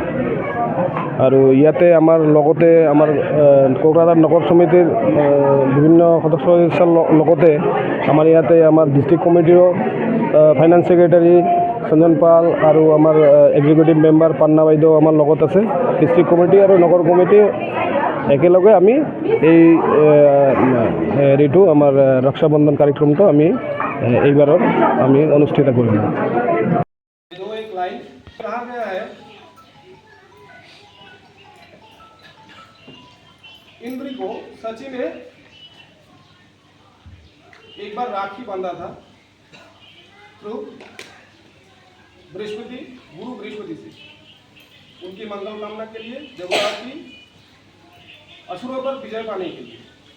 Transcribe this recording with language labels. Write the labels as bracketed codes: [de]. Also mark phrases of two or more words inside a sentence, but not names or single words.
[as] আৰু ইয়াতে আমাৰ লগতে আমাৰ কোকৰাঝাৰ নগৰ সমিতিৰ বিভিন্ন সদস্যৰ লগতে আমাৰ ইয়াতে আমাৰ [en] district committeeৰো finance secretary [as] সঞ্জন পাল আৰু আমাৰ [en] executive member [as] পান্না বাইদেউ আমাৰ লগত আছে [en] district committee [as] আৰু নগৰ কমিটি একেলগে আমি এই হেৰিটো আমাৰ ৰক্ষাবন্ধন কাৰ্যক্ৰমটো আমি এইবাৰৰ আমি অনুষ্ঠিত কৰিলোঁ। [hi] इंद्र को सची ने एक बार राखी बांधा था थ्रू बृहस्पति गुरु बृहस्पति से उनकी मंगल कामना के लिए देवता की असुरों पर विजय पाने के लिए।